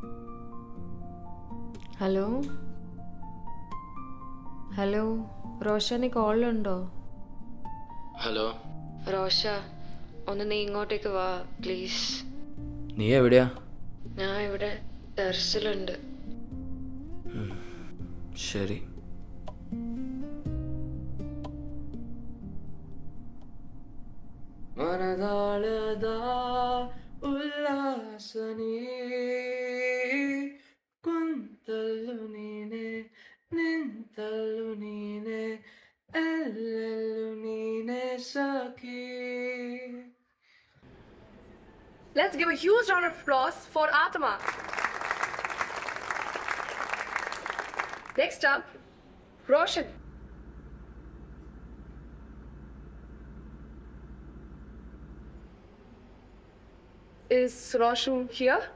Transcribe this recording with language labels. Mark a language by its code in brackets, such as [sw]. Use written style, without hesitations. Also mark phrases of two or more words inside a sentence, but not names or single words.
[ml] ഹലോ ഹലോ റോഷ, നീ കോളിലുണ്ടോ? ഹലോ. റോഷ, ഒന്ന് നീ ഇങ്ങോട്ടേക്ക് വാ പ്ലീസ്. നീ എവിടെയാ? ഞാൻ ഇവിടെ ടെറസിലുണ്ട്. ശരി. [kn] ಮನದಾಳದ ಉಲ್ಲಾಸನೇ ಕುಂತಲ್ಲು ನೀನೆ ನಿಂತಲ್ಲು ನೀನೆ ಎಲ್ಲೆಲ್ಲು ನೀನೆ ಸಖಿ. [en] Let's give a huge round of applause for Atma. Next up, Roshan. Is Roshan here?